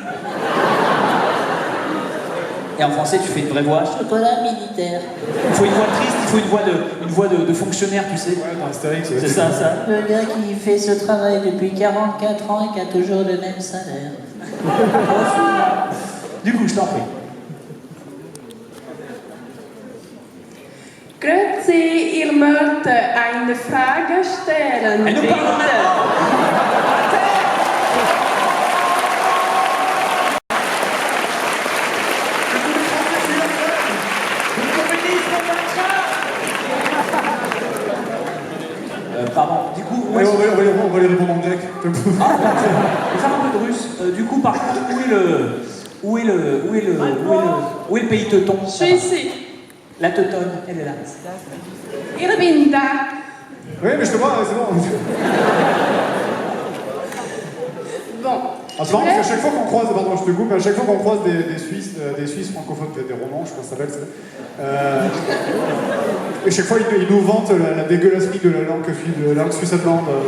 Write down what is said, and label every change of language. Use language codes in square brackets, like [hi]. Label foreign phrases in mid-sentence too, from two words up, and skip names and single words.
[fr] Et en français, tu fais une vraie voix. Chocolat militaire. Il faut une voix triste, il faut une voix de fonctionnaire, tu sais. Ouais, dans Astérix. C'est ça. Le gars qui fait ce travail depuis 44 ans et qui a toujours le même salaire. Du coup, je t'en prie. [de] Grüezi, ihr mögt eine Frage stellen. Bitte. [fr] Pardon, du coup... Ouais, on va les répondre en grec. Ah, on va faire un peu de russe. Du coup, par contre, où est le pays teuton? Je suis ici. La teutonne, elle est là. [de] Ich bin da. [fr] Oui, mais je te vois, c'est bon. Bon. Ah, c'est marrant parce qu'à chaque fois qu'on croise, pardon, je te coupe, à chaque fois qu'on croise des Suisses francophones, des Romans, je crois que ça s'appelle, et chaque fois ils nous vantent la dégueulasserie de la langue suisse allemande.